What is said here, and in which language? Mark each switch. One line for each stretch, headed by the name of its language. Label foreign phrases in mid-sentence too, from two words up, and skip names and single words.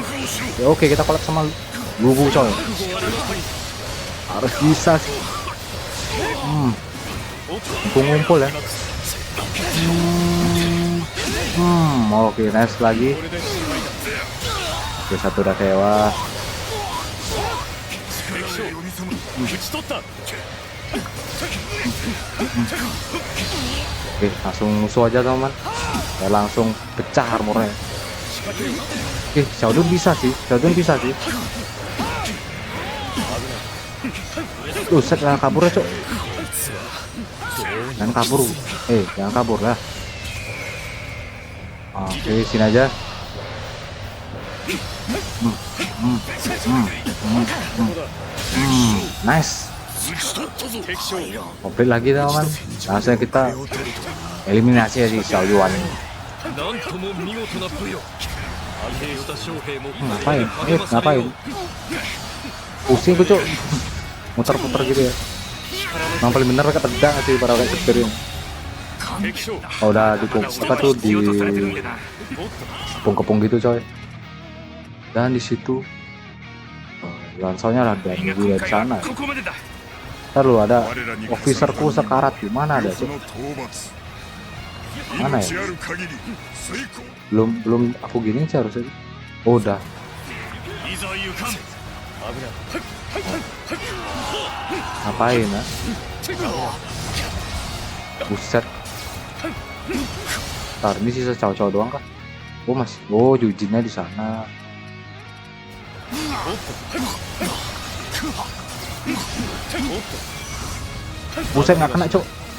Indonesian: Ya, oke, kita collab sama Lubu coy. Harus bisa sih. Ngumpul ya. Oke, nice lagi. Oke, satu udah tewas.
Japanese: 打ち取った
Indonesian: Oke, langsung musuh aja teman. Ya, langsung pecah armornya. Oke, Xiaodun bisa sih. Set, jangan kabur ya, Cok. Jangan kabur. Jangan kabur lah. Oke, sini aja. Nice. Komplit lagi teman. Langsung kita eliminasi ya si Xiao Yuan ini.
Japanese: なんとも見事な武よ安平与田将兵も
Indonesian: Ngapain? Pusing gue, Cok. Muter-muter gitu ya. Emang paling bener kan tendang sih para kayak seperti ini. 敵将 Oh, udah apa tuh di kepung-kepung gitu coy. Dan di situ lansonya lah dan di sana.
Japanese: ここまでだ
Indonesian: Ntar lu ada officerku sekarat di mana ada sih? Mana ya? Belum aku gini sih harusnya. Oh, udah.
Japanese: いざ行かん
Indonesian: Ngapain ya? Buset. Ntar ini sisa cowok-cowok doang kah? Oh mas, Yujinnya di sana. Buset, nggak kena, Cok.